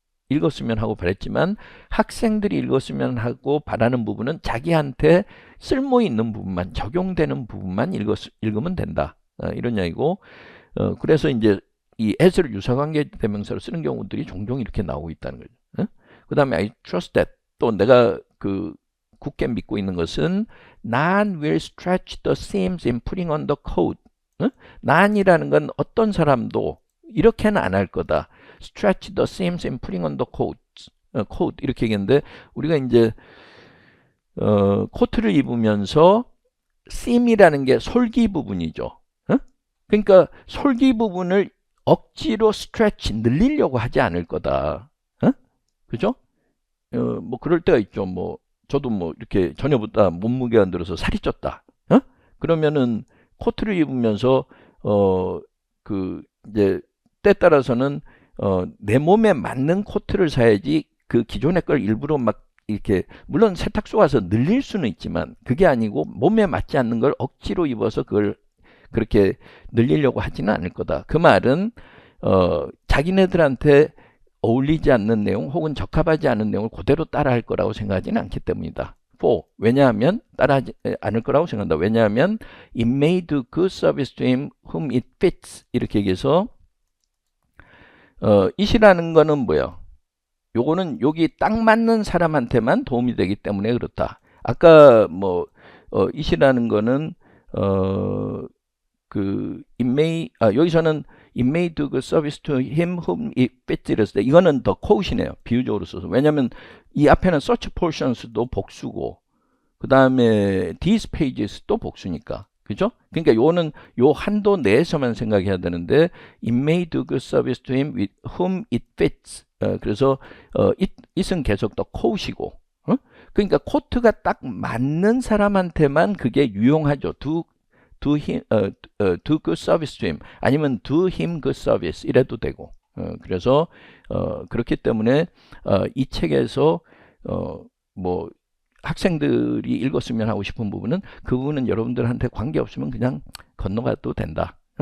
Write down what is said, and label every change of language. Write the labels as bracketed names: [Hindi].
[Korean] 읽었으면 하고 바랬지만 학생들이 읽었으면 하고 바라는 부분은 자기한테 쓸모 있는 부분만, 적용되는 부분만 읽으면 된다. 이런 이야기고, 그래서 이제 이 as를 유사관계 대명사로 쓰는 경우들이 종종 이렇게 나오고 있다는 거죠. [English] 그 다음에 I trust that, [Korean] 또 내가 그 굳게 믿고 있는 것은 [English] none will stretch the seams in putting on the coat. [Korean] none이라는 건 어떤 사람도 이렇게는 안 할 거다. [English] stretch the seams in putting on the coat. [Korean] coat 이렇게 얘기했는데 우리가 이제 코트를 입으면서 seam이라는 게 솔기 부분이죠. 그러니까 솔기 부분을 억지로 stretch 늘리려고 하지 않을 거다. 그죠? 뭐 그럴 때가 있죠. 뭐 저도 뭐 이렇게 전혀보다 몸무게가 안 들어서 살이 쪘다. 그러면은 코트를 입으면서 그 이제 때 따라서는 내 몸에 맞는 코트를 사야지 그 기존의 걸 일부러 막 이렇게 물론 세탁소 가서 늘릴 수는 있지만 그게 아니고 몸에 맞지 않는 걸 억지로 입어서 그걸 그렇게 늘리려고 하지는 않을 거다. 그 말은 자기네들한테 어울리지 않는 내용 혹은 적합하지 않은 내용을 그대로 따라할 거라고 생각하지는 않기 때문이다. 4. 왜냐하면 따라하지 않을 거라고 생각한다. [English] 왜냐하면 it may do good service to him whom it fits [Korean] 이렇게 얘기해서 [English] it [Korean] 이라는 거는 뭐야? 요거는 여기 딱 맞는 사람한테만 도움이 되기 때문에 그렇다. 아까 뭐 [English] it이라는 거는 그 it may 여기서는 it may do good service to him whom it fits [Korean] 이랬을 때 이거는 [English] 더 quote이네요. [Korean] 비유적으로 써서. 왜냐하면 이 앞에는 such portions도 복수고 그 다음에 these pages도 복수니까. 그죠? 그러니까 요는 요 한도 내에서만 생각해야 되는데 [English] it may do good service to him with whom it fits. [Korean] 그래서 it은 계속 더 quote이고 그러니까 코트가 딱 맞는 사람한테만 그게 유용하죠. [English] do good service to him [Korean] 아니면 [English] do him good service [Korean] 이래도 되고 그래서 그렇기 때문에 이 책에서 뭐 학생들이 읽었으면 하고 싶은 부분은 그 부분은 여러분들한테 관계없으면 그냥 건너가도 된다.